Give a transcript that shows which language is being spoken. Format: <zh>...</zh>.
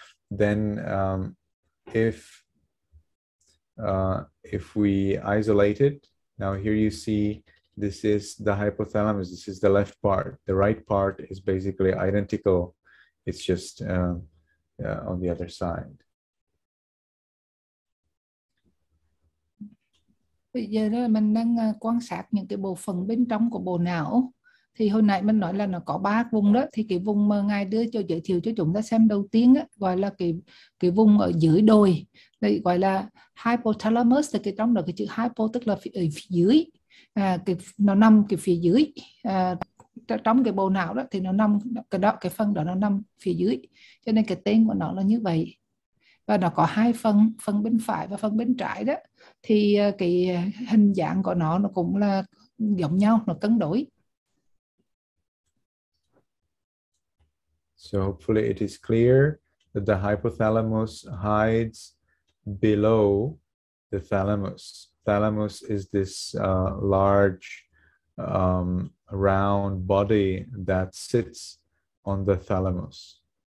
<en>Then if we isolate it, now here you see this is the hypothalamus, this is the left part. The right part is basically identical. It's just on the other side.</en> <vi>Bây giờ đó mình đang quan sát những cái bộ phận bên trong của bộ não, thì hồi nãy mình nói là nó có 3 vùng đó, thì cái vùng mà ngài đưa cho giới thiệu cho chúng ta xem đầu tiên á, gọi là cái vùng ở dưới đồi, đây gọi là hypothalamus, thì cái trong đó cái chữ hypo tức là ở phía dưới, nó nằm cái phía dưới, trong cái bộ não đó thì nó nằm cái phần đó nó nằm phía dưới, cho nên cái tên của nó là như vậy. Và nó có 2 phần, phần bên phải và phần bên trái đó, thì cái hình dạng của nó cũng là giống nhau, nó cân đối.</vi> <en>So hopefully it is clear that the hypothalamus hides below the thalamus. Thalamus is this large round body that sits on the thalamus.</en>